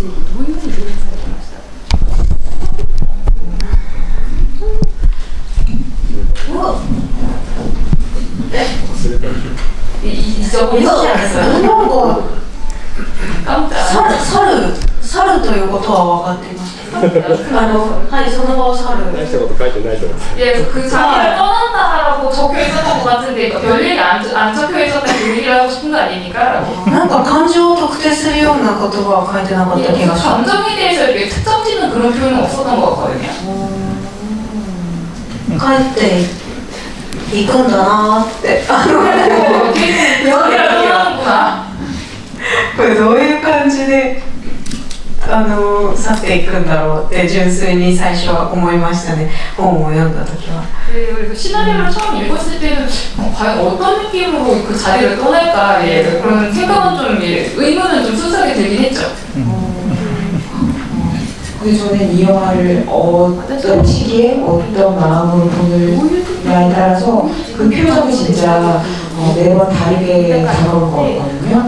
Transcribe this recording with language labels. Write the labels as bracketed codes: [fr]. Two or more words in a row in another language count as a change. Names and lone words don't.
[ko] 잊어버리지 않았어요? 이런 거 깜짝 [ja] 猿ということは分かっていました。はい、その場を去る。大したこと書いてないと思います。 [ko] 예, 그 자기를 떠난다라고 적혀 있었던 것 같은데 별일이 안 적혀 있었던 그 얘기를 하고 싶은 거 아닙니까? 라고. [ja] なんか感情を特定するような言葉は書いてなかった気 [ko] 예, [ja] がします。 [ko] 감정에 대해서 이렇게 특정 짓는 그런 표현은 없었던 것 같거든요. [ja] 帰っていくんだなーって。 [ko] 계속 자기를 떠나는구나. [ja] これどういう感じで去っていくんだろうって純粋に最初は思いましたね。本を読んだ時は。 [ko] 예, 그리고 시나리오를 처음 읽었을 때는 과연 어떤 느낌으로 그 자리를 떠날까 예, 그런 생각은 좀 예, 의문은 좀 순수하게 들긴 했죠. 근데 저는 이 영화를 어떤 시기에 어떤 마음으로 보느냐에 따라서 그 표정이 진짜 매번 다르게 다가올 것 같거든요.